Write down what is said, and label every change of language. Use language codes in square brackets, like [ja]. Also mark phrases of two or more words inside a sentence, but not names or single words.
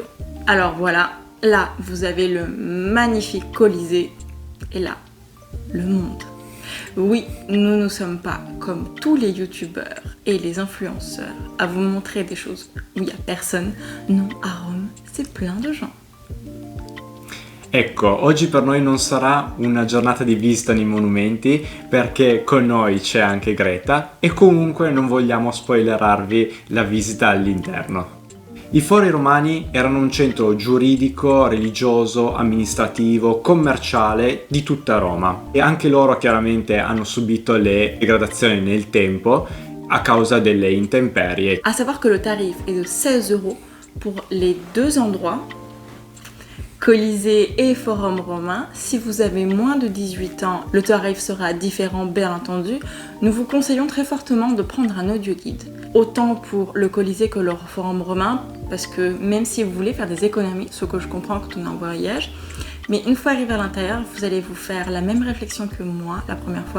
[fr] Alors voilà, là, vous avez le magnifique Colisée. Et là, le monde. Oui, nous ne sommes pas comme tous les youtubeurs et les influenceurs à vous montrer des choses où il n'y a personne. Non, à Rome, c'est plein de gens. [it] Ecco, oggi per noi non sarà una giornata di visita nei monumenti perché con noi c'è anche Greta e comunque non vogliamo spoilerarvi la visita all'interno. I Fori Romani erano un centro giuridico, religioso, amministrativo, commerciale di tutta Roma e anche loro chiaramente hanno subito le degradazioni nel tempo a causa delle intemperie. [fr] À savoir que le tarif est de 16 € pour les deux endroits, Colisée et Forum romain. Si vous avez moins de 18 ans, le tarif sera différent bien entendu. Nous vous conseillons très fortement de prendre un audio guide, autant pour le Colisée que le Forum romain, parce que même si vous voulez faire des économies, ce que je comprends quand on est en voyage, mais une fois arrivé à l'intérieur, vous allez vous faire la même réflexion que moi la première fois.